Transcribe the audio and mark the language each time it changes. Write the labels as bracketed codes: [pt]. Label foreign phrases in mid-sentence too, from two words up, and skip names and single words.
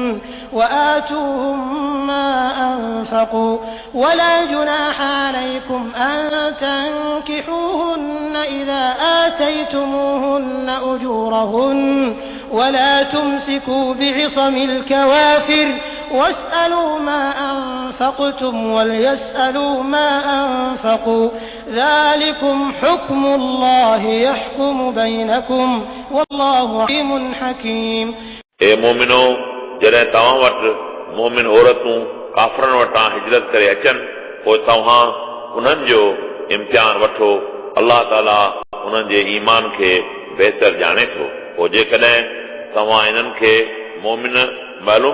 [ar] وآتوهم ما أنفقوا ولا جناح عليكم أن تنكحوهن إذا آتيتموهن أجورهن ولا تمسكوا بعصم الكوافر واسألوا ما أنفقتم وليسألوا ما أنفقوا ذلكم حكم الله يحكم بينكم والله عليم حكيم [sd] اے مومنو जॾहिं तव्हां वटि मोमिन औरतूं काफ़रनि वटां हिजरत करे अचनि पोइ तव्हां उन्हनि जो इम्तिहान वठो अलाह ताला उन्हनि जे ईमान खे बहितर ॼाणे थो पोइ जेकॾहिं तव्हां इन्हनि खे मोमिन मालूम